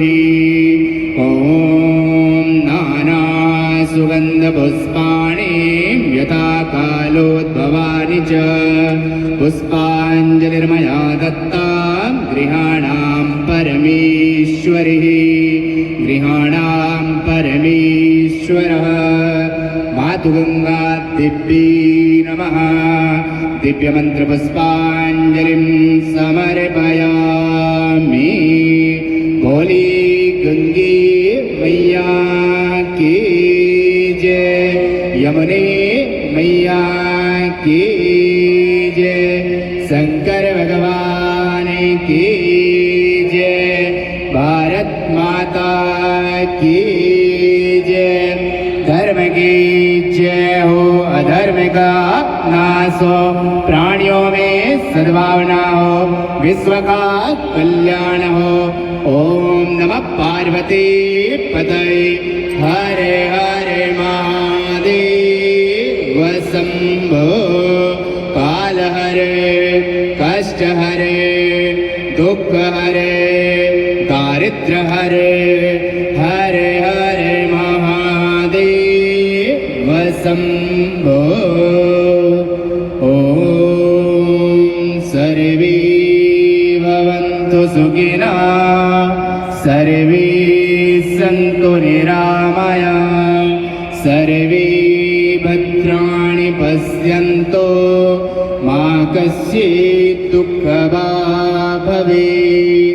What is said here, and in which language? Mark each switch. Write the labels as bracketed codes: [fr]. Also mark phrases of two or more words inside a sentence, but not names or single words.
[sa] ॐ सुगन्धपुष्पाणि यथा कालोद्भवानि च पुष्पाञ्जलिर्मया दत्ता गृहाणां परमेश्वरः मातुगङ्गादिव्यै नमः। दिव्यमन्त्रपुष्पाञ्जलिं समर्पयामि। [hi] बोली गंगे मैया की जय, यमुने मैया की जय, शंकर भगवान की जय, भारत माता की जय। धर्म की जय हो, अधर्म का नाश हो, प्राणियों में सद्भावना हो, विश्व का कल्याण हो। [sa] ओम नमः पार्वती पतये हरे हरे महादेव शंभो। [hi] काल हरे कष्ट हरे दुख हरे दारिद्र हरे हरे हरे महादेव शंभो। [sa] ओम सर्वे भवन्तु सुखिनः सर्वे सन्तु निरामयाः सर्वे भद्राणि पश्यन्तु मा कश्चित् दुःखभाग् भवेत्।